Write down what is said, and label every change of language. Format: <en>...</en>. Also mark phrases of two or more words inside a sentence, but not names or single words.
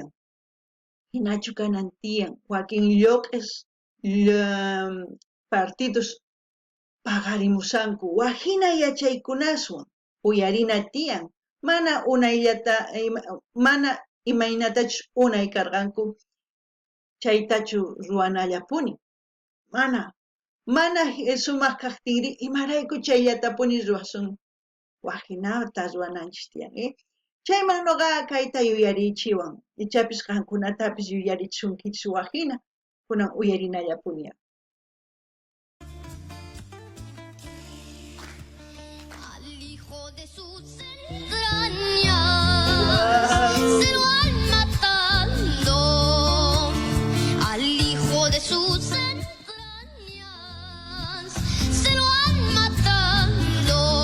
<qu>Hinachu kanan tiyan, wakin lluq'is partidos paqarimusanku, waqhina yachaykunaswan, uyarina tiyan, mana imaynatachus unay karqanku, chaytachu ruwanallapuni, mana sumaq kaqtinri imarayku chayllatapuni ruwasun waqhinata ruwananchis tiyan. Chayman nuqa kayta yuyarichiwan, ichapis qankunatapis yuyarichishunkichis waqhina, kunan uyarinallapuni.</qu> <es>Al hijo de sus entrañas se lo han matado. Al hijo de sus entrañas se lo han matado.</es>